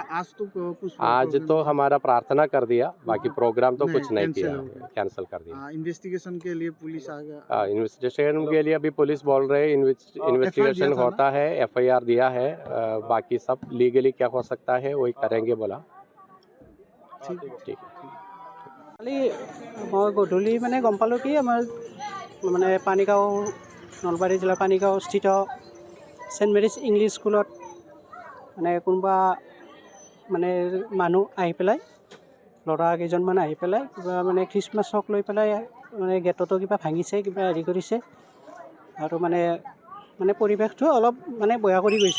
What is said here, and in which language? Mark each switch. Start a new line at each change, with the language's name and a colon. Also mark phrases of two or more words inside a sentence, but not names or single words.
Hindi: आज तो हमारा प्रार्थना कर दिया, बाकी प्रोग्राम तो कुछ नहीं किया, कैंसिल कर दिया। इन्वेस्टिगेशन के लिए पुलिस आ गया? इन्वेस्टिगेशन के लिए अभी पुलिस बोल रहे हैं इन्वेस्टिगेशन होता है, FIR दिया है। बाकी सब लीगली क्या हो सकता है वही करेंगे बोला। ठीक
Assamese: কালি মই গধূলি মানে গম পালোঁ কি আমাৰ মানে পানীগাঁও, নলবাৰী জিলাৰ পানীগাঁও স্থিত ছেইণ্ট মেৰিজ ইংলিছ স্কুলত মানে কোনোবা মানে মানুহ আহি পেলাই, ল'ৰা কেইজনমান আহি পেলাই কিবা মানে খ্ৰীষ্টমাছক লৈ পেলাই মানে গেটতো কিবা ভাঙিছে, কিবা হেৰি কৰিছে, আৰু মানে মানে পৰিৱেশটো অলপ মানে বেয়া কৰি গৈছে।